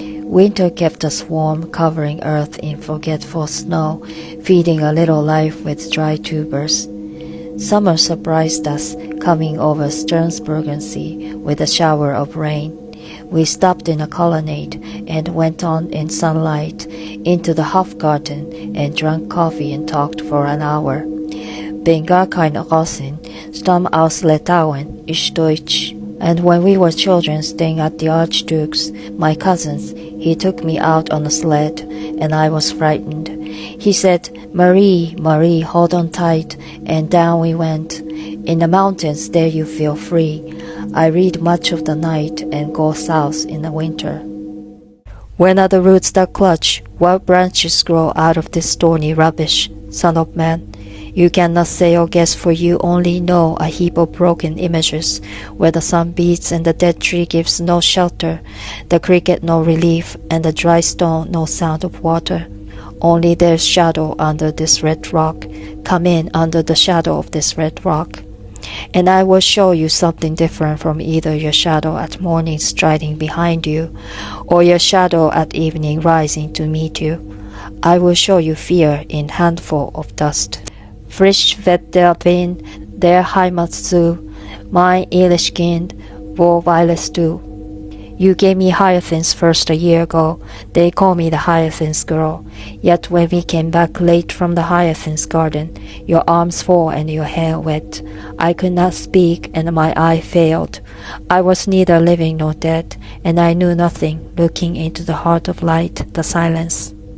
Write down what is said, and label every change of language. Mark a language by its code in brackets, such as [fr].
[en] Winter kept us warm, covering earth in forgetful snow, feeding a little life with dry tubers. Summer surprised us, coming over Sternsbergen Sea with a shower of rain. We stopped in a colonnade and went on in sunlight into the Hofgarten and drank coffee and talked for an hour. [de] Bin gar kein Russin, stamm aus Litauen, ich Deutsch. [en] And when we were children staying at the Archduke's, my cousins, he took me out on a sled, and I was frightened. He said, Marie, Marie, hold on tight, and down we went. In the mountains, there you feel free. I read much of the night and go south in the winter. When are the roots that clutch? What branches grow out of this thorny rubbish, son of man? You cannot say or guess, for you only know a heap of broken images, where the sun beats and the dead tree gives no shelter, the cricket no relief, and the dry stone no sound of water. Only there's shadow under this red rock. Come in under the shadow of this red rock. And I will show you something different from either your shadow at morning striding behind you, or your shadow at evening rising to meet you. I will show you fear in handful of dust. [de] Frisch wird der Wind, der Heimat zu, mein ehrlich Kind, wo weilest du? [en] You gave me hyacinths first a year ago. They call me the hyacinth girl. Yet when we came back late from the hyacinth garden, your arms full and your hair wet, I could not speak and my eye failed. I was neither living nor dead, and I knew nothing, looking into the heart of light, the silence.